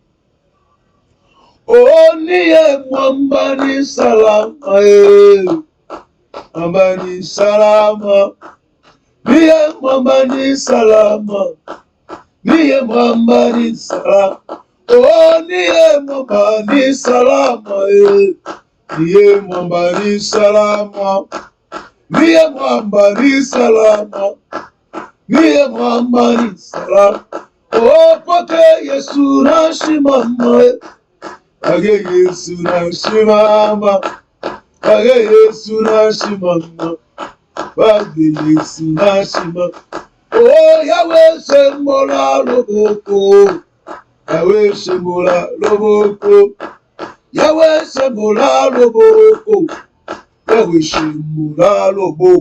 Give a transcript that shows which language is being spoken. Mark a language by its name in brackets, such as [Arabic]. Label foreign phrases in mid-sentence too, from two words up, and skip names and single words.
[Swahili] Oh, niye mwamba ni salama, mwamba ni salama, niye mwamba ni salama, niye mwamba ni salama. Oh, niye mwamba ni salama, niye mwamba ni salama, niye mwamba ni salama, niye mwamba ni salama. Oh, poke Yesu na shimama, age Yesu na shimama, age Yesu na shimama, age Yesu na shimama. [Lingala] Oh, Yahweh sembola loboko, Yahweh sembola loboko, Yahweh sembola loboko, Yahweh sembola loboko.